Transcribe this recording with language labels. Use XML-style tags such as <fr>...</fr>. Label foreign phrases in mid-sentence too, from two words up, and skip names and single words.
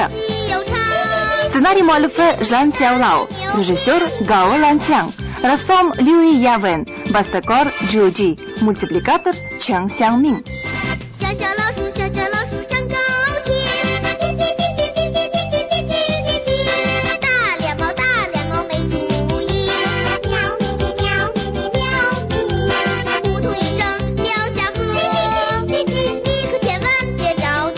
<uz>Ssenariy muallifi Zhang Xiaolao, rejissyor Gao Lanxiang, rassom Liu Yawen, bastakor Zhu Ji, multiplikator Cheng Xiangming.</uz> <zh>小小老鼠，小小老鼠上高天。大脸猫，大脸猫没主意。喵咪咪喵咪咪喵咪咪。扑通一声掉下河，你可千万别着急。</zh>